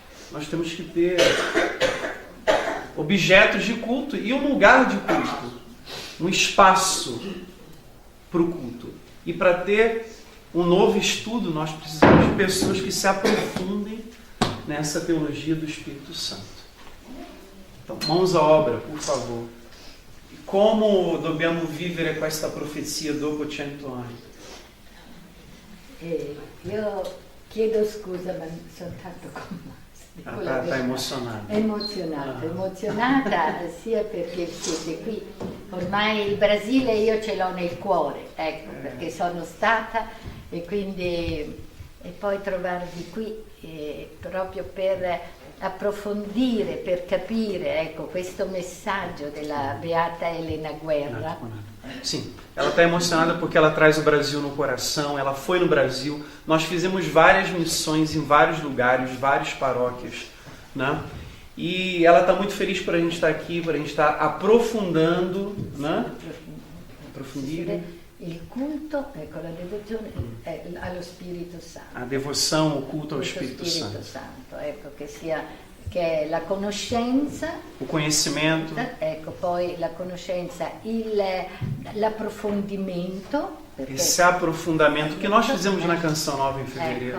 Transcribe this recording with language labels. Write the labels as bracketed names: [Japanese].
[Portuguese] Nós temos que ter objetos de culto e um lugar de culto, um espaço para o culto. E para ter um novo estudo, nós precisamos de pessoas que se aprofundem nessa teologia do Espírito Santo. Então, mãos à obra, por favor. [Italian] Como dobbiamo vivere questa profezia dopo 100 anni? Io chiedo scusa, ma sono tanto commossa. [Portuguese] Está [Italian] emozionata. Emozionata sia perché siete qui. Ormai il Brasile io ce l'ho nel cuore, ecco, perché sono stata e quindi e poi trovarvi qui proprio per approfondire, per capire, ecco, questo messaggio della Beata Helena Guerra. [Portuguese] Sim, ela está emocionada porque ela traz o Brasil no coração, ela foi no Brasil, nós fizemos várias missões em vários lugares, várias paróquias, né? E ela está muito feliz por a gente estar aqui, por a gente estar aprofundando, né? [Italian] Aprofundire. Il culto, ecco, la devozione allo Spirito Santo. [Portuguese] A devoção, o culto ao Espírito Santo. Santo. [Italian] Ecco, che è la conoscenza, [Portuguese] o conhecimento, [Italian] ecco, poi la conoscenza, l'approfondimento. [Portuguese] Esse aprofundamento que nós fizemos na Canção Nova em fevereiro.